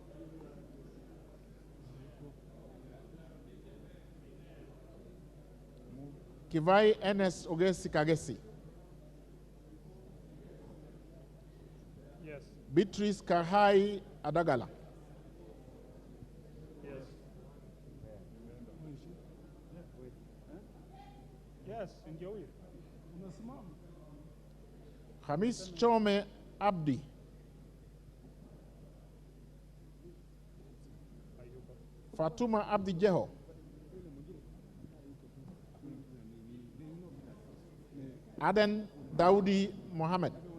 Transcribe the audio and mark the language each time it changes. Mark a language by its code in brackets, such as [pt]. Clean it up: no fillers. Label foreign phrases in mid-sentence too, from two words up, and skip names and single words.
[en] Kivai Enes Ogesi Kagesi. Yes. Beatrice Kahai Adagala. Yes. Yes, in your way. Hamis Chome Abdi. Fatuma Abdi Jeho. Aden Daudi Mohammed.